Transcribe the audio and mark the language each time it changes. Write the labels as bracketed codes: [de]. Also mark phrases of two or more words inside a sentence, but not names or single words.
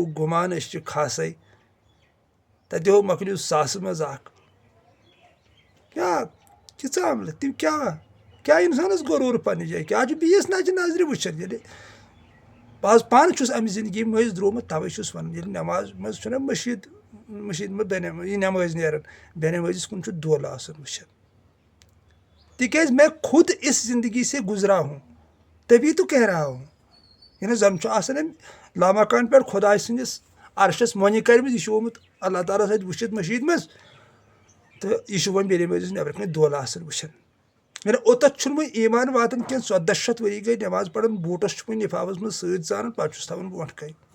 [ks] گُمان أسۍ چھِ خاصے تتہِ ہو مۄکلیو ساسہٕ منٛز اکھ کیٛاہ تِژھ عملہٕ تِم کیٛاہ انسانس غروٗر پننہِ جایہِ کیٛاہ چھُ بیٚیِس نجہِ نظرِ وٕچھان ییٚلہِ بہٕ پانہٕ چھُس امہِ زندگی مٔنٛزۍ درٛومُت توے چھُس ونان ییٚلہِ نٮ۪ماز منٛز چھُنہ مٔشیٖد منٛز یہِ نٮ۪مٲزۍ نیران بے نٮ۪مٲزِس کُن چھُ دولہٕ آسان وٕچھان تِکیٛازِ [ur] میں خود اس زندگی سے گزرا ہوں تبھی تو کہہ رہا ہوں [ks] یعنی زن چھُ آسان أمۍ لامکان پٮ۪ٹھ خۄداے سٕنٛدِس عرشس مۄنہِ کرمٕژ یہِ چھُ آمُت اللہ تعالیٰ سۭتۍ وٕچھِتھ مٔشیٖد منٛز تہٕ یہِ چھُ وۄنۍ بے نٮ۪مٲزِس نٮ۪برٕ کنۍ دولہٕ آسان وٕچھان یعنی اوٚتتھ چھُنہٕ وۄنۍ ایٖمان واتان کینٛہہ 14 شیٚتھ ؤری گٔے نٮ۪ماز پران بوٗٹس چھُ وۄنۍ لِفافس منٛز سۭتۍ ژانان پتہٕ چھُس تھاوان برونٛٹھ کَنۍ